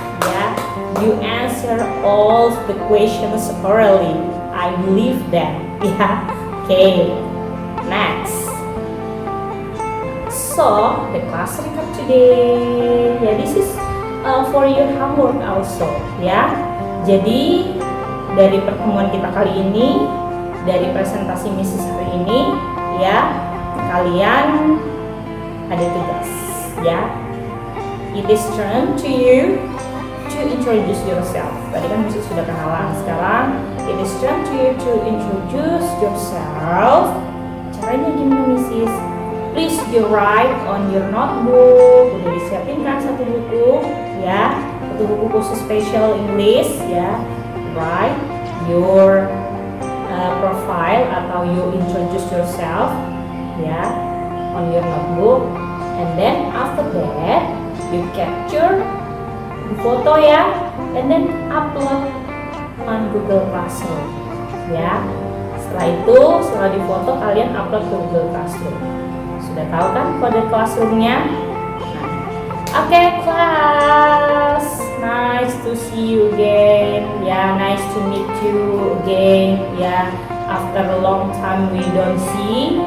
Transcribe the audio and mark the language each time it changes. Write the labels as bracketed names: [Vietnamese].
[English] Yeah, you answer all the questions thoroughly. I believe that. Yeah, okay. Next. So, the class recap today. Yeah, this is for your homework also. [Indonesian] Ya, jadi dari pertemuan kita kali ini, dari presentasi Mrs. hari ini, ya, kalian ada tugas. [English] Ya, it is turn to you to introduce yourself. [Indonesian] Tadi kan Mrs. sudah kenalan. Sekarang, [English] it is turn to you to introduce yourself. [Indonesian] Caranya gimana, Mrs.? [English] Please you write on your notebook. [Indonesian] Udah disiapin kan satu buku, ya, satu buku khusus [English] special English, [Indonesian] ya. [English] Write your profile [Indonesian] atau [English] you introduce yourself, ya, on your notebook. And then after that you capture the photo, ya, and then upload on Google Classroom, ya. [Indonesian] Setelah itu, setelah difoto kalian upload ke Google Classroom. Sudah tahu kan kode classroomnya? Nah, oke, [English] class, nice to see you again. Ya, nice to meet you again. Ya, after a long time we don't see.